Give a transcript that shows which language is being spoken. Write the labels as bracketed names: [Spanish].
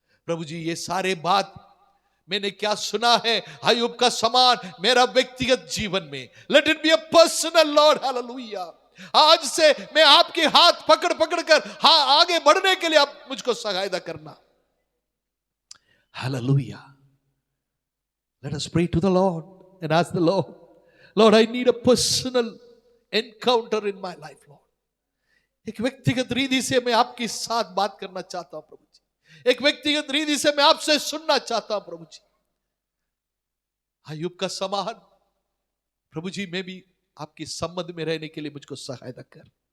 [Hindi] प्रभु जी ये सारे बात मैंने क्या सुना है अय्यूब का समान मेरा व्यक्तिगत जीवन में, [English] Let it be a personal Lord. [Hindi] Hallelujah. आज से मैं आपके हाथ पकड़ पकड़ कर आगे बढ़ने के लिए आप मुझको सहायता करना। Hallelujah. [English] Let us pray to the Lord and ask the Lord, Lord, I need a personal encounter in my life, Lord. [Hindi] एक व्यक्तिगत रीति से मैं आपके साथ बात करना चाहता हूं प्रभु जी। एक व्यक्तिगत रीति से मैं आपसे सुनना चाहता हूं प्रभु जी। अय्यूब का समान प्रभु जी मैं भी आपके संबंध में रहने के लिए मुझको सहायता कर।